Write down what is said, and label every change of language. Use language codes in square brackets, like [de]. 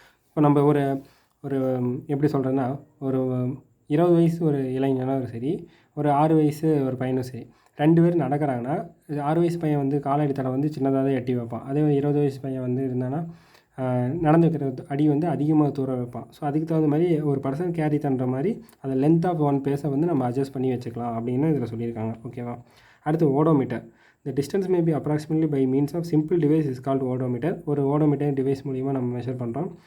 [ta] இப்போ நம்ம ஒரு எப்படி சொல்கிறேன்னா, ஒரு 20 வயசு ஒரு இளைஞனும் சரி, ஒரு 6 வயசு ஒரு பையனும் சரி, 2 பேர் நடக்கிறாங்கன்னா 6 வயசு பையன் வந்து காலடி தடை வந்து சின்னதாக தான் எட்டி வைப்பான். அதே 20 வயசு பையன் வந்து இருந்தானா நடந்து வைக்கிற அடி வந்து அதிகமாக தூரம் வைப்பான். ஸோ அதுக்கு தகுந்த மாதிரி ஒரு பர்சன் கேரி பண்ணுற மாதிரி அந்த லென்த் ஆஃப் ஒன் பேஸை வந்து நம்ம அட்ஜஸ்ட் பண்ணி வச்சுக்கலாம் அப்படின்னு இதில் சொல்லியிருக்காங்க ஓகேவா? அடுத்து odometer. [en] The distance may be approximately by means of simple device is called odometer. [ta] ஒரு odometer device மூலிமா நம்ம மெஷர் பண்ணுறோம்.